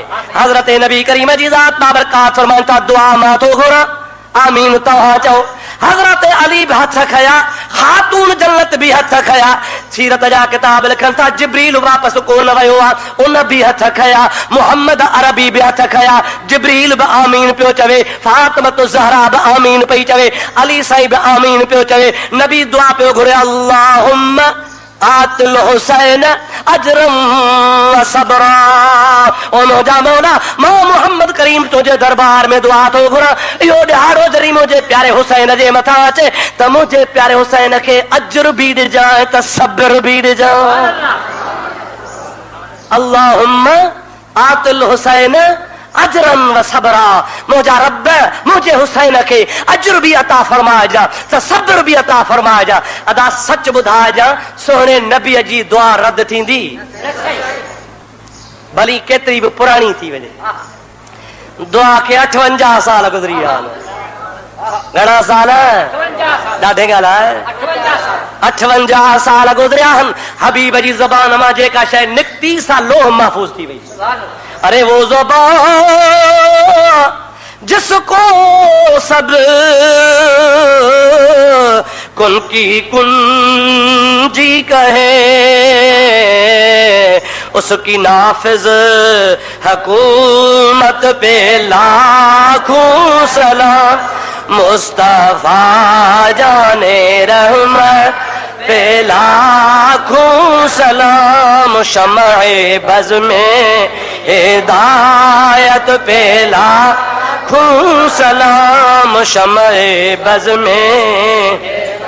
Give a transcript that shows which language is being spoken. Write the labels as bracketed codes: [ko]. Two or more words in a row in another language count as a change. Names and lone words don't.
[sd] हज़रत नबी करीम जी ज़ात बाबरकात फरमाइनि था दुआ मां थो घुरां आमीन तव्हां चओ हज़रत अली भी हथ खया खातून जन्नत भी हथ खया सीरत जा किताब लिखन था जिब्रील वापस कोन वयो आहे उन भी हथ खया मुहम्मद अरबी भी हथ खया जिब्रील भी आमीन पियो चवे फातिमत ज़हरा भी आमीन पई चवे अली साईं भी आमीन पियो चवे नबी दुआ पियो घुरे [ar] اللهم آت الحسين أجرا وصبرا [sd] ओ मुंहिंजा मौला मां मोहम्मद करीम तुंहिंजे दरबार में दुआ थो घुरां इहो ॾिहाड़ो जरी मुंहिंजे प्यारे हुसैन जे मथां अचे त मुंहिंजे प्यारे हुसैन खे अजर बि ॾिजांइ त सब्र बि ॾिजांइ [ar] اللهم آت الحسين أجرا وصبرا [sd] मुंहिंजा रब मुंहिंजे हुसैन खे अजर बि अता फरमाइजां त सब्र बि अता फरमाइजां अदा सच ॿुधाइजां सोहणे नबीअ जी दुआ रद्द थींदी भली केतिरी बि पुराणी थी वञे दुआ खे 58 साल गुज़री विया आहिनि घणा साल ॾाढे ॻाल्हि आहे 58 साल गुज़रिया आहिनि हबीब जी ज़बान मां जेका शइ निकिती सा लोह महफ़ूज़ थी वई [ur] ارے وہ زبان جس کو سب کن کی کنجی کہے اس کی نافذ حکومت پہ لاکھوں سلام مصطفی جان رحمت پہ لاکھوں سلام شمع بزم ہدایت پہ لاکھوں سلام شمع بزم हिदायत पे लाखों सलाम शम्अ बज़ में